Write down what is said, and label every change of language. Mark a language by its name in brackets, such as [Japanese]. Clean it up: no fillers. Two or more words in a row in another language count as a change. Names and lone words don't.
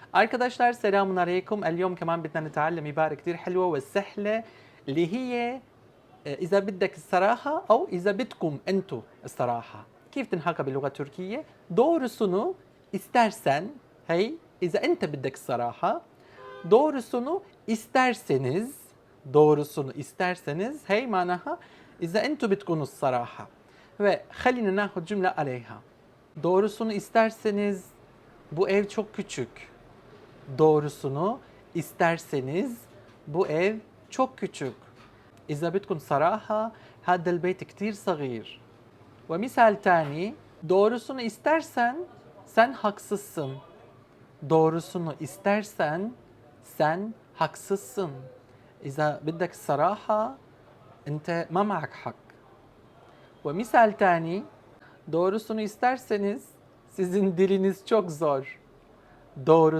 [Turkish] Arkadaşlar [Arabic] السلام عليكم. اليوم كمان بدنا نتعلم عبارة كتير حلوة والسهلة اللي هي إذا بدك الصراحة أو إذا بدكم أنتو الصراحة. كيف تنحكى باللغة التركية؟ [Turkish] Doğrusunu istersen, [Arabic] hey, إذا أنت بدك الصراحة. [Turkish] Doğrusunu isterseniz, doğrusunu isterseniz, [Arabic] hey معناها إذا أنتو بتكونوا الصراحة. Ve خلينا ناخذ جملة عليها. [Turkish] Doğrusunu isterseniz bu ev çok küçük. Doğrusunu isterseniz bu ev çok küçük. [Arabic] إذا بدكم صراحة هذا البيت كتير صغير. ومثال تاني [Turkish] doğrusunu istersen sen haksızsın. Doğrusunu istersen sen haksızsın. [Arabic] إذا بدك الصراحة أنت ما معك حق. ومثال تاني [Turkish] doğrusunu isterseniz sizin diliniz çok zor. Doğrusu